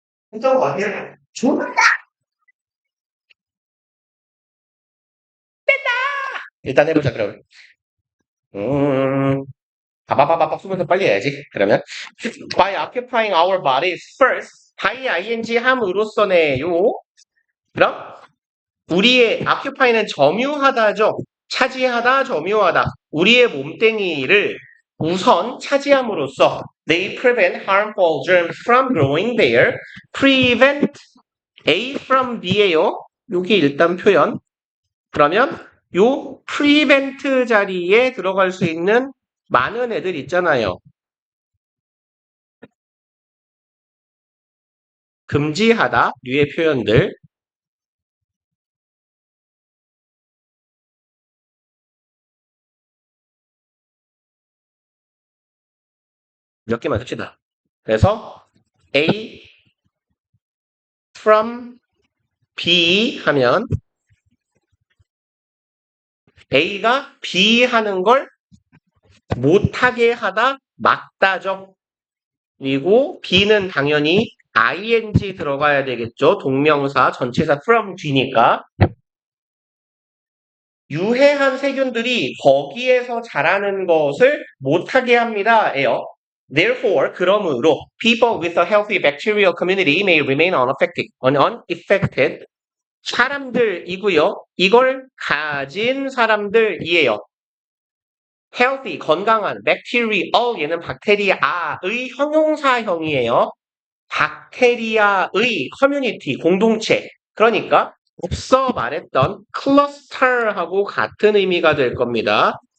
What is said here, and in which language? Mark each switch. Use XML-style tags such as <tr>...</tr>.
<ko>진짜 어디야? 좋아. 일단 해보자, 그러면. 음, 바바바바박 쓰면서 빨리 해야지. 그러면.</ko> <en>By occupying our bodies first. by ing</en> <ko>함으로써네요. 그럼 우리의 occupy는 점유하다죠. 차지하다, 점유하다. 우리의 몸뚱이를 우선 차지함으로써</ko> <en>they prevent harmful germs from growing there. prevent A from B예요.</en> <ko>여기 일단 표현. 그러면 요 prevent 자리에 들어갈 수 있는 많은 애들 있잖아요. 금지하다 류의 표현들 몇 개만 씁시다. 그래서 A from B 하면 A가 B 하는 걸 못하게 하다 막다죠. 그리고 B는 당연히 ing 들어가야 되겠죠. 동명사 전치사 from 뒤니까. 유해한 세균들이 거기에서 자라는 것을 못하게 합니다.예요.</ko> <en>Therefore,</en> <ko>그러므로</ko> <en>people with a healthy bacterial community may remain unaffected.</en> <ko>사람들이고요. 이걸 가진 사람들이에요. healthy, 건강한, bacterial, 얘는 박테리아의 형용사형이에요. 박테리아의 커뮤니티, 공동체. 그러니까 앞서 말했던 클러스터하고 같은 의미가 될 겁니다.</ko>